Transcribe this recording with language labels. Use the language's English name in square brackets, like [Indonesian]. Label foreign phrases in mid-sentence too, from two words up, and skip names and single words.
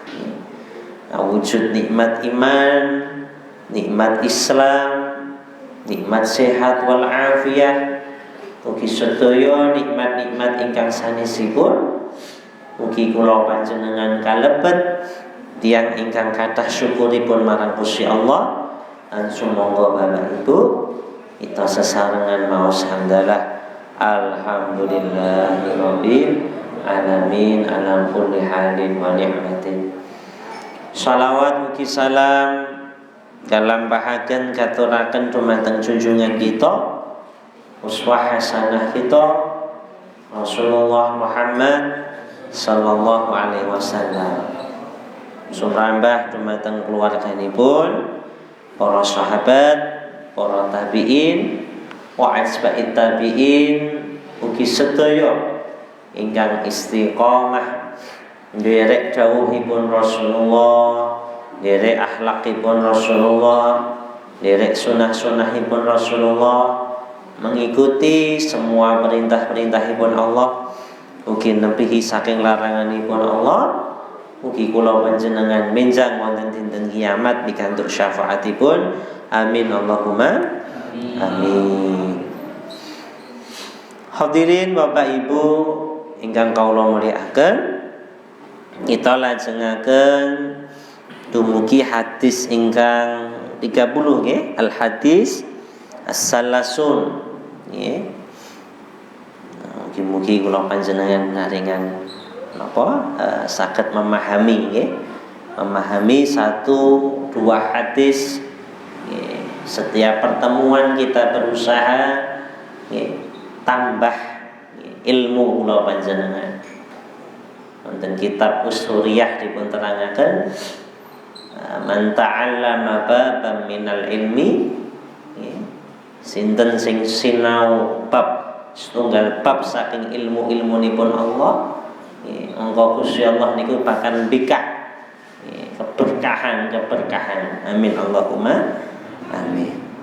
[Javanese] Wujud nikmat iman, nikmat Islam, nikmat sehat [Arabic] والعافية, [Javanese] ugi sedaya nikmat-nikmat ingkang sanesipun ugi kula panjenengan kalebet tiyang ingkang kathah syukuripun marang Gusti Allah. Lan sumangga Bapak Ibu kita sesarengan maos hamdalah [Arabic] الحمدلله رب العالمين على كل حال ونعمة. [Javanese] Shalawat ugi salam dalam bahagian katuraken dumateng junjungan kita, uswah hasanah kita Rasulullah Muhammad [Arabic] صلى الله عليه وسلم. [Javanese] Sumrambah dumateng keluarganipun, para sahabat, para tabi'in, [Arabic] وأتباع التابعين, [Javanese] ugi sedaya ingkang istiqomah nderek dawuhipun Rasulullah, derek akhlakipun Rasulullah, derek sunah-sunahipun Rasulullah, [Indonesian] mengikuti semua perintah-perintahipun Allah, [Javanese] ugi nepihi saking laranganipun Allah, ugi kula panjenengan menjang wonten dinten kiamat pikantuk syafaatipun. [Arabic] آمين اللهم آمين. [Javanese] Hadirin Bapak Ibu ingkang kawula mulyakaken, kita lajengaken dumugi hadis ingkang 30 nggih, [Arabic] الحديث الثلاثون [Javanese] nggih. Mugi-mugi kula panjenengan naringan napa saged memahami nggih, memahami 1-2 hadis nggih. [Indonesian] Setiap pertemuan kita berusaha nggih tambah nggih, ilmu [Javanese] kula panjenengan. Wonten kitab Ushuriyah dipun terangaken [Arabic] من تعلم بابا من العلم, [Javanese] sinten sing sinau bab setunggal bab saking ilmu-ilmunipun Allah, engko Gusti Allah niku bakal bikak keberkahan. [Arabic] آمين اللهم آمين.